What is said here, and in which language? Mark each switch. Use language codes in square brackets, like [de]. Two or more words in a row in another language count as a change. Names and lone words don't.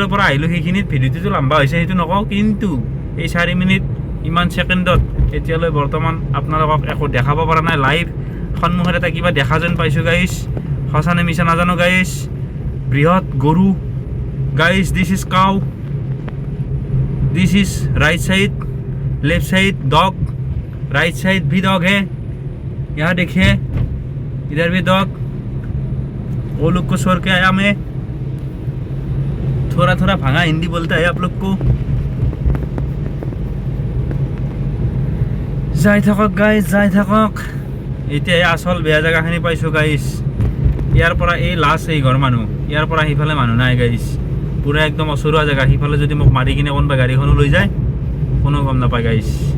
[as] পৰা আহিলোঁ সেইখিনিত ভিডিঅ'টো লম্বা হৈছে সেইটো নকওঁ কিন্তু এই 4 মিনিট ইমান ছেকেণ্ডত এতিয়ালৈ বৰ্তমান আপোনালোকক একো দেখাব পৰা নাই লাইভ সন্মুখত এটা কিবা দেখা যেন পাইছোঁ গাইছ সঁচানে মিছা নাজানো গাইছ বৃহৎ গৰু গাইছ [en] this is cow this is right side left side dog right side [hi] भी डॉग है यहाँ देखिए इधर भी डॉग वो लोग को छोड़ के आया मैं थोड़ा थोड़ा भांगा हिंदी बोलता है आप लोग को [as] যাই থাকক গাইজ যাই থাকক এতিয়া আসল বেয়া জেগাখিনি পাইছোঁ গাইজ ইয়াৰ পৰা এই লাষ্ট এই ঘৰ মানুহ ইয়াৰ পৰা সিফালে মানুহ নাই গাইজ পুৰা একদম অচৰুৱা জেগা সিফালে যদি মোক মাৰি কিনে কোনোবা গাড়ীখনো লৈ যায় কোনো গম নাপায় গাইজ